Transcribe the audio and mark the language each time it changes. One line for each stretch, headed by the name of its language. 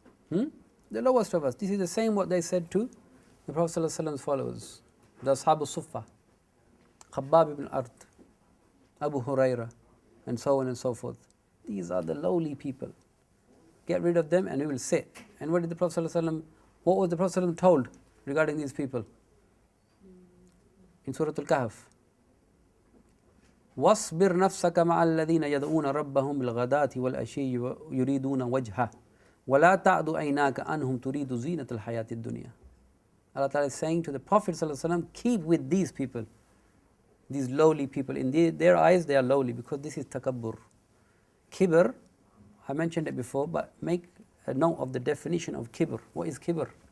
English: The lowest of us. This is the same what they said to the Prophet ﷺ's followers, the Ashab Suffah, Khabbab ibn Ard, Abu Huraira, and so on and so forth. These are the lowly people. Get rid of them and we will sit. And what did the Prophet ﷺ, what was the Prophet ﷺ told regarding these people? In Surah Al-Kahf,
Arabic: وَاصْبِرْ نَفْسَكَ مَعَ الَّذِينَ يَدْعُونَ رَبَّهُمْ بِالْغَدَاةِ وَالْعَشِيِّ يُرِيدُونَ وَجْهَهُ وَلَا تَعْدُ عَيْنَاكَ عَنْهُمْ تُرِيدُ زِينَةَ الْحَيَاةِ الدُّنْيَا.
English: Allah Ta'ala is saying to the Prophet ﷺ, keep with these people, these lowly people. In their eyes they are lowly because this is takabbur. Kibr, I mentioned it before, but make a note of the definition of kibr. What is kibr?